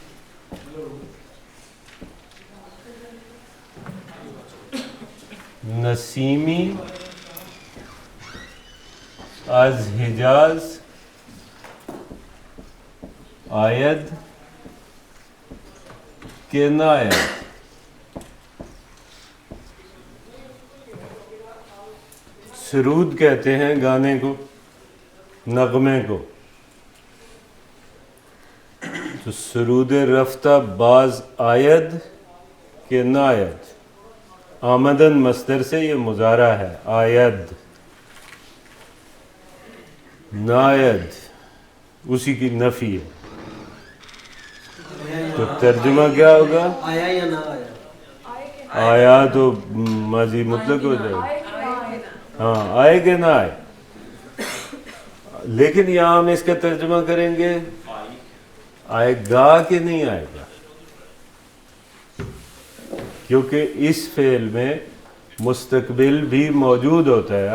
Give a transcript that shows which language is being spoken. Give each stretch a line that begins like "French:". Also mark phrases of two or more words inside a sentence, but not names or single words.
Persian: نسیمی از حجاز آید کے ناید.
Urdu: سرود کہتے ہیں گانے کو، نغمے کو.
Persian: تو سرود رفتہ باز آید کے ناید.
Urdu: آمدن مصدر سے یہ مضارع ہے.
Persian: آید ناید
Urdu: اسی کی نفی ہے. تو ترجمہ کیا ہوگا؟ آیا یا نہ آیا. آیا تو ماضی مطلق ہو جائے گا. ہاں آئے کہ نہ آئے. لیکن یہاں ہم اس کا ترجمہ کریں گے آئے گا کہ نہیں آئے گا، کیونکہ اس فعل میں مستقبل بھی موجود ہوتا ہے.